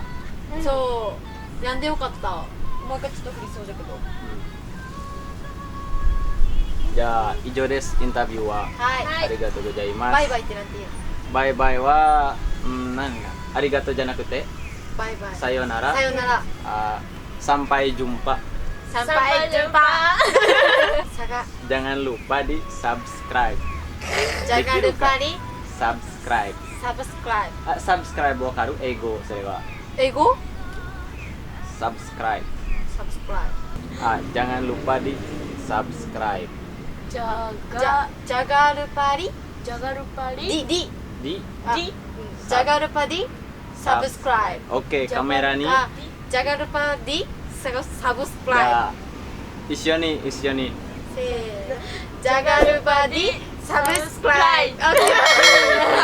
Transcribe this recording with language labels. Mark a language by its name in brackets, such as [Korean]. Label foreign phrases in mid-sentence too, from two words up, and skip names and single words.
[Japanese] そうやんでよかったもう一回ちょっと降りそうだけどじゃあ以上です。インタビューははいありがとうございます。バイバイってなんて言うのバイバイは、何がありがとうじゃなくてバイバイさよなら。さよなら [Indonesian] Sampai jumpa. Sampai jumpa Saga Jangan lupa di subscribe. Jangan lupa di subscribe. subscribe [Japanese] Subscribe わかる？英語それは。英語 [Indonesian] Subscribe. subscribe Jangan lupa di subscribe. [Japanese] じゃジャガルパリじゃがるぱり D Di? あディジャガルパディサブスクライブ Okay, カメラに。あジャガルパディサブスクじゃラあ一緒にイブせーのジャガルパディサブスクライブ OK